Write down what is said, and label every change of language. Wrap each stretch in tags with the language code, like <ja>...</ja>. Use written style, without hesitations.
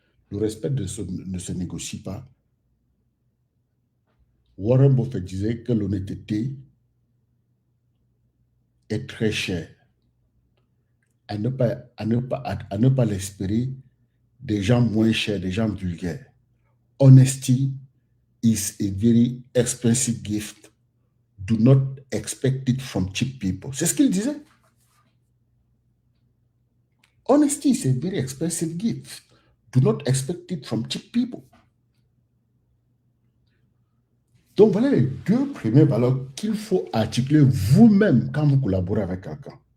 <fr>Le respect ne se négocie pas. Warren Buffett disait que l'honnêteté est très chère. À ne pas l'espérer des gens moins chers, des gens vulgaires.</fr> <en>Honesty is a very expensive gift. Do not expect it from cheap people.</en> <fr>C'est ce qu'il disait.</fr> <en>Honesty is a very expensive gift. Do not expect it from cheap people.</en> <fr>Donc, voilà les deux premières valeurs qu'il faut articuler vous-même quand vous collaborez avec quelqu'un.</fr>